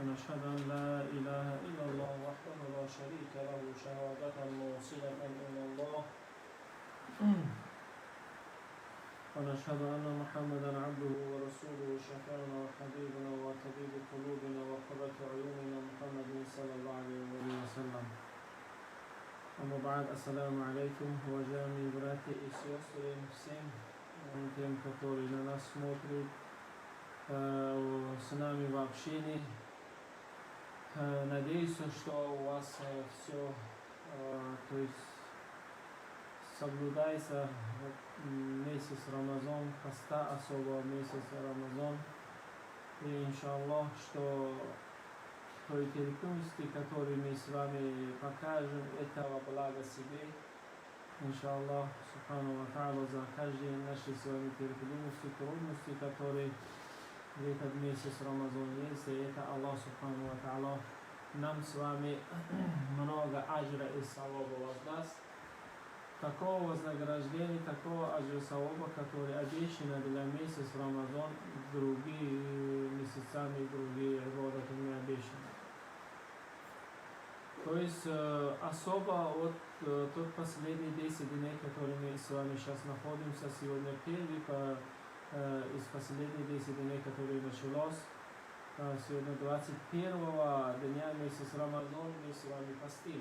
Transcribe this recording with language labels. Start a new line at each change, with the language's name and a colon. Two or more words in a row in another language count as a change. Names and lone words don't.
Arabic: وأشهد أن لا إله إلا الله وحده لا شريك له شهادة موصلة إلى الله ونشهد أن محمدا عبده ورسوله شفيعنا وحبيبنا وطبيب قلوبنا وقرة عيوننا محمد صلى الله عليه وسلم. أما بعد، السلام عليكم,
Russian: уважаемые братья и сестры, всем тем, которые на нас смотрят, с нами в общении. Надеюсь, что у вас все, то есть соблюдается месяц Рамазан, поста особо месяц Рамазан. И иншаллах, что той терпимости, которые мы с вами покажем, этого блага себе. Иншаллах,
Arabic: سبحانه وتعالى,
Russian: за каждые наши с вами терпимости, трудности, которые в этот месяц Рамазан есть. И это Аллах,
Arabic: سبحانه وتعالى,
Russian: нам с вами много аджра и саваба воздаст. Такого вознаграждения, такого аджра саваба, который обещано для месяца Рамазан, другие месяцами, другие годы не обещаны. То есть особо вот тот последний 10 дней, который мы с вами сейчас находимся, сегодня первый из последних 10 дней, который началось, сегодня 21-го дня месяца Рамазан, мы с вами постим.